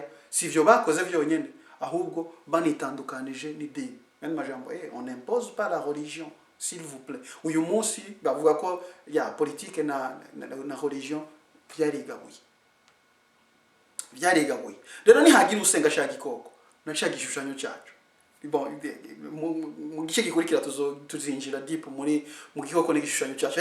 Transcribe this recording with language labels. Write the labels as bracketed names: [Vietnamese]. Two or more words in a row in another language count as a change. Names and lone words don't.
[Rundi] Sivyo bakoze vyonyene, ahubwo banitandukanije n'idini. [French] Même majambo on n'impose pas la religion, s'il vous plaît. [Rundi] Uyu munsi bavuga ko ya politique na religion byarigabuye. Rero nihagira usenga cya gikoko na cya gishushanyo cyacu. Bon, mu gice gikurikira tuzinjira deep mu gikoko n'igishushanyo cyacu.